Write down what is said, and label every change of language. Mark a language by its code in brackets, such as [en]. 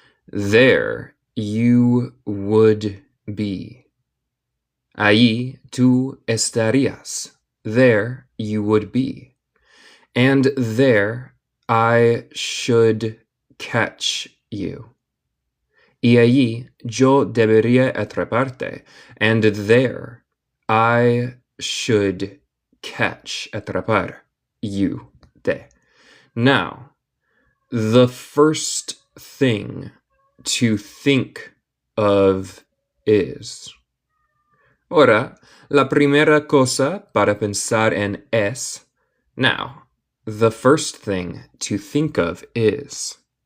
[en] There you would be. [es] Ahí tú estarías. [en] There you would be. And there I should catch you. [es] Y allí yo debería atraparte. [en] And there I should [es] atrapar [en] you. Now, the first thing to think of is. [es] Ahora, la primera cosa para pensar en es. [en] Now, the first thing to think of is.